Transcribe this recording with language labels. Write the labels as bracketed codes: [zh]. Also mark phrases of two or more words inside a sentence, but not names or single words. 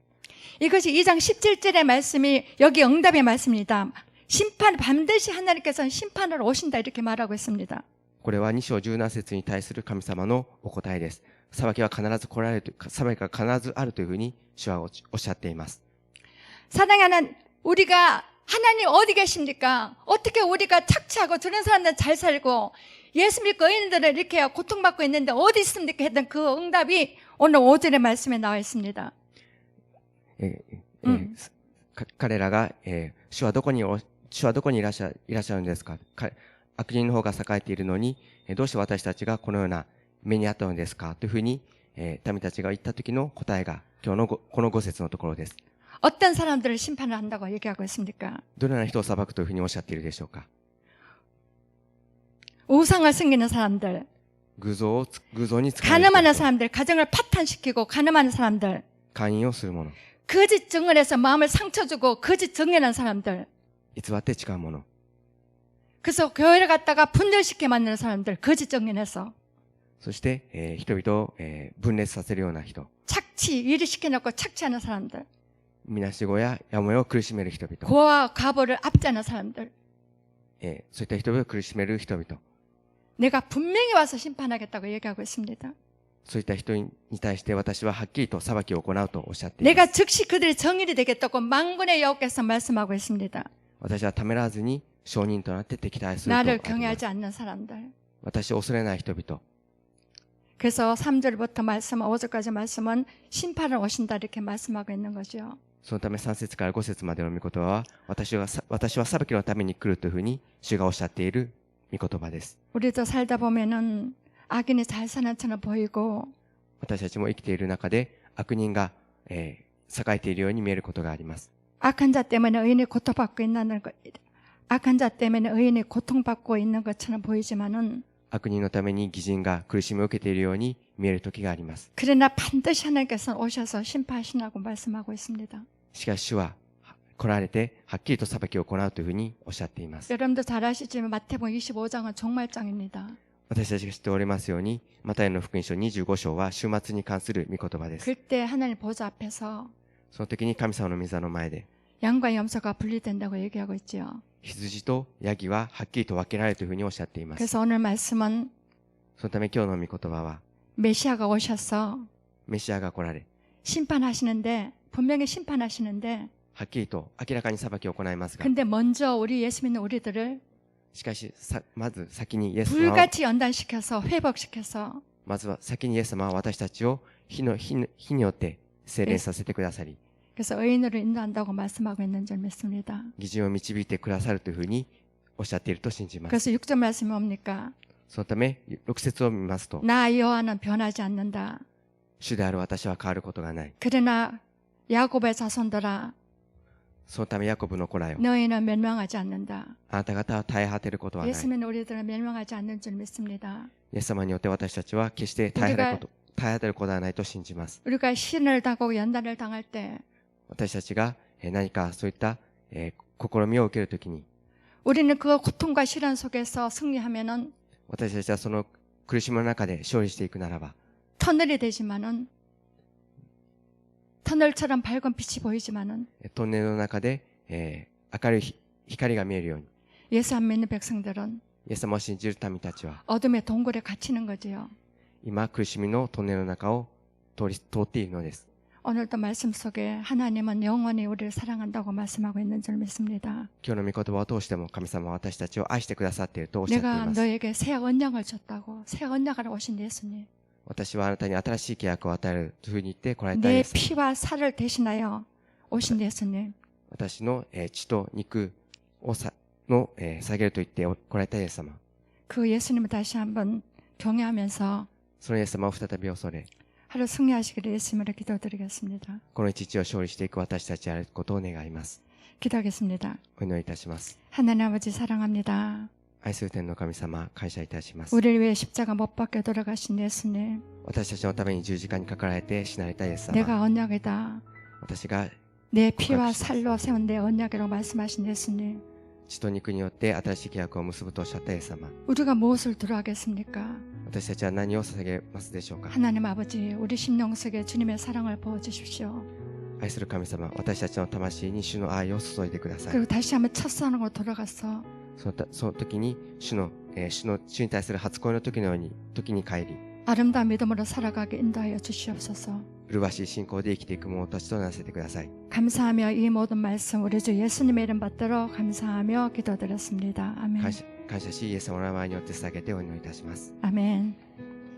[ko] 이것이 2장 17절의 말씀이 여기 응답의 말씀입니다. 반드시 하나님께서는 심판을 오신다 이렇게 말하고 있습니다. [ja] これは2章17節に対する神様のお答えです。裁きは必ず来られる、裁きが必ずあるというふうに主はおっしゃっています。 [ko] 사랑하는 우리가 하나님 어디 계십니까? 어떻게 우리가 착취하고 저런 사람들 잘 살고 예수 믿고 의인들은 이렇게 고통받고 있는데 어디 있습니까? 했던 그 응답이 오늘 5절의 말씀에 나와 있습니다. [ja] 彼らが、主はどこにいらっしゃるんですか、悪人の方が栄えているのに、どうして私たちがこのような目に遭ったのですかというふうに、民たちが言った時の答えが今日のこの5節のところです。 [ko] 어떤 사람들을 심판을 한다고 얘기하고 있습니까? [ja] どのような人を裁くというふうにおっしゃっているでしょうか。 [ko] 우상을 섬기는 사람들, [ja] 偶像に使う [ko] 간음하는 사람들, 가정을 파탄시키고 간음하는 사람들, [ja] 勧誘をする者、 [ko] 거짓 증언해서 마음을 상처 주고 거짓 증언하는 사람들, [ja] 偽って誓う者、 [ko] 그래서 교회를 갖다가 분열시켜 만드는 사람들, 거짓 증언해서 [ja] そして、人々を、分裂させるような人、 [ko] 착취, 일을 시켜놓고 착취하는 사람들, [ja] みなしごややもやを苦しめる人々、 [ko] 고아와 과부를 압제하는 사람들, [ja] そういった人々を苦しめる人々、 [ko] 내가 분명히 와서 심판하겠다고 얘기하고 있습니다. [ja] そういった人に対して私ははっきりと裁きを行うとおっしゃっています。 [ko] 내가 즉시 그들의 정의를 되겠다고 망군의 여호와께서 말씀하고 있습니다. [ja] 私はためらわずに証人となって敵対するとあり [ko] 나를 [ja] ます。 [ko] 경외하지 않는 사람들. [ja] 私を恐れない人々、 [ko] 그래서 3절부터 말씀, 5절까지 말씀은 심판을 오신다 이렇게 말씀하고 있는 거죠. [ja] そのため3節から5節までの御言葉は、私は裁きのために来るというふうに主がおっしゃっている御言葉です。 [ko] 우리도 살다 보면은 악인이 잘 사는 것처럼 보이고 [ja] 私たちも生きている中で悪人が、栄えているように見えることがあります。 [ko] 악한 자 때문에 의인이 고통받고 있는 것, 악한 자 때문에 의인이 고통받고 있는 것처럼 보이지만은 [ja] 悪人のために義人が苦しみを受けているように見える時があります。 [ko] 그러나 반드시 하나님께서는 오셔서 심판하시라고 말씀하고 있습니다. [ja] しかし主は来られてはっきりと裁きを行うというふうにおっしゃっています。 [ko] 여러분도 잘 아시지만 마태복음 25장은 종말장입니다. [ja] 私たちが知っておりますように、マタイの福音書25章は終末に関する御言葉です。 [ko] 그때 하나님 보좌 앞에서 [ja] その時に神様の御座の前で、 [ko] 양과 염소가 분리된다고 얘기하고 있죠. [ja] 羊とヤギははっきりと分けられるというふうにおっしゃっています。 [ko] 그래서 오늘 말씀은 [ja] そのため今日の御言葉は、 [ko] 메시아가 오셔서 [ja] メシアが来られ、 [ko] 심판하시는데 분명히 심판하시는데 [ja] はっきりと明らかに裁きを行いますが、 [ko] 근데 먼저 우리 예수 믿는 우리들을 [ja] しかしまず先にイエス様は [ko] 불같이 연단시켜서 회복시켜서 [ja] まずは先にイエス様は私たちを火によって精錬させてくださり、 [ko] 그래서 의인으로 인도한다고 말씀하고 있는 줄 믿습니다. [ja] 義人を導いてくださるというふうにおっしゃっていると信じます。 [ko] 그래서 6절 말씀이 뭡니까? [ja] そのため6節を見ますと、 [ko] 나 여호와는 변하지 않는다. [ja] 主である私は変わることがない。 [ko] 그러나 야곱의 자손들아 [ja] そのためヤコブの子らよ、 [ko] 너희는 멸망하지 않는다. [ja] あなた方は絶え果てることはない。 [ko] 예수 믿는 우리들은 멸망하지 않는 줄 믿습니다. [ja] イエス様によって私たちは決して絶え果てることはないと信じます。 [ko] 우리가 시련을 당하고 연단을 당할 때 [ja] 私たちが何かそういった試みを受けるときに、 [ko] 우리는 그 고통과 시련 속에서 승리하면은 [ja] 私たちはその苦しみの中で勝利していくならば、 [ko] 터널이 되지만은 터널처럼 밝은 빛이 보이지만은 [ja] トンネルの中で、明るい光が見えるように、 [ko] 예수 안 믿는 백성들은 [ja] イエス様を信じる民たちは [ko] 어둠의 동굴에 갇히는 거지요. [ja] 今苦しみのトンネルの中を通っているのです。 [ko] 오늘도 말씀 속에 하나님은 영원히 우리를 사랑한다고 말씀하고 있는 줄 믿습니다. [ja] 今日の御言葉を通しても神様は私たちを愛してくださっているとおっしゃってい [ko] 내가 [ja] ます。 [ko] 너에게 새 언약을 줬다고. 새 언약을 오신 예수님. [ja] 私はあなたに新しい契約を与えるというふうに言って来られたイ [ko] 내 [ja] エス様。 [ko] 피와 살을 대신하여 오신 예수님. [ja] 私の血と肉を下げると言って来られたイエス様。 [ko] 그 예수님을 다시 한번 경외하면서 [ja] そのイエス様を再び恐れ、 [ko] 하루 승리하시기를 예수님으로 기도드리겠습니다. [ja] この一日を勝利していく私たちであることを願います。 [ko] 기도하겠습니다. [ja] お祈りいたします。 [ko] 하나님 아버지 사랑합니다. [ja] 愛する天の神様、感謝いたします。 [ko] 우리를 위해 십자가 못 박혀 돌아가신 예수님. [ja] 私たちのために十字架にかかられて死なれたイエス様。 [ko] 내가 언약이다. [ja] 私が [ko] 내 피와 살로 세운 내 언약이라고 말씀하신 예수님. [ja] 血と肉によって新しい契約を結ぶとおっしゃったイエス様。 [ko] 우리가 무엇을 들어가겠습니까? [ja] 私たちは何を捧げますでしょうか。 [ko] 하나님 아버지, 우리 심령 속에 주님의 사랑을 부어주십시오. [ja] 愛する神様、私たちの魂に主の愛を注いでください。 [ko] 그리고 다시 한번 첫 사랑으로 돌아가서 [ja] その時に主に対する初恋の時に帰り、 [ko] 아름다운 믿음으로 살아가게 인도하여 주시옵소서. [ja] 麗しい信仰で生きていく者たちとならせてください。 [ko] 감사하며 이 모든 말씀 우리 주 예수님의 이름 받들어 감사하며 기도드렸습니다. 아멘. [ja] 感謝し、イエス様の名前によって捧げてお祈りいたします。 [ko] 아멘.